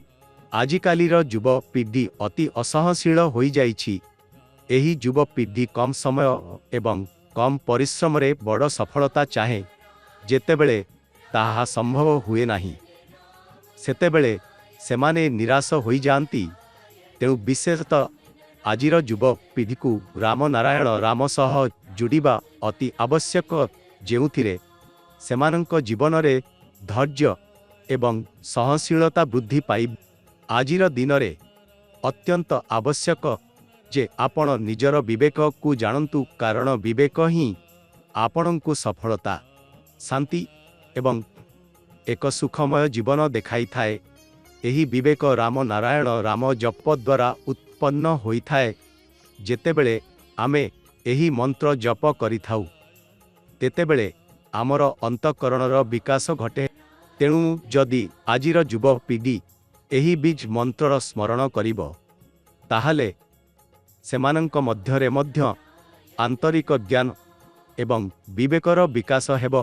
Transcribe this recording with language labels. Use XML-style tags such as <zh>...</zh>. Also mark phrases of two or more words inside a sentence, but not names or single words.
<or>ଆଜିକାଲିର ଯୁବ ପିଢ଼ି ଅତି ଅସହନଶୀଳ ହୋଇ ଯାଇଛି। ଏହି ଯୁବ ପିଢ଼ି କମ ସମୟ ଏବଂ କମ ପରିଶ୍ରମ ରେ ବଡ଼ ସଫଳତା ଚାହେଁ, ଯେତେବେଳେ ତାହା ସମ୍ଭବ ହୁଏ ନାହିଁ, ସେତେବେଳେ ସେମାନେ ନିରାଶ ହୋଇ ଯାଆନ୍ତି। ତେଣୁ ବିଶେଷତଃ ଆଜିର ଯୁବ ପିଢ଼ି କୁ ରାମ ନାରାୟଣ ରାମ ସହ ଯୋଡ଼ିବା ଅତି ଆବଶ୍ୟକ, ଯେଉଁଥିରେ ସେମାନଙ୍କ ଜୀବନ ରେ ଧୈର୍ଯ୍ୟ ଏବଂ ସହନଶୀଳତା ବୃଦ୍ଧି ପାଏ। ଆଜିର ଦିନ ରେ ଅତ୍ୟନ୍ତ ଆବଶ୍ୟକ ଯେ ଆପଣ ନିଜର ବିବେକ କୁ ଜାଣନ୍ତୁ, କାରଣ ବିବେକ ହିଁ ଆପଣଙ୍କୁ ସଫଳତା, ଶାନ୍ତି ଏବଂ ଏକ ସୁଖମୟ ଜୀବନ ଦେଖାଇ ଥାଏ। ଏହି ବିବେକ ରାମ ନାରାୟଣ ରାମ ଜପ ଦ୍ୱାରା ଉତ୍ପନ୍ନ ହୋଇ ଥାଏ। ଯେତେବେଳେ ଆମେ ଏହି ମନ୍ତ୍ର ଜପ କରି ଥାଉ, ସେତେବେଳେ ଆମର ଅନ୍ତଃକରଣର ବିକାଶ ଘଟେ। ତେଣୁ ଯଦି ଆଜିର ଯୁବ ପିଢ଼ି ଏହି ବୀଜ ମନ୍ତ୍ରର ସ୍ମରଣ କରିବ, ତାହାଲେ ସେମାନଙ୍କ ମଧ୍ୟରେ ମଧ୍ୟ ଆନ୍ତରିକ ଜ୍ଞାନ ଏବଂ ବିବେକର ବିକାଶ ହେବ।</or>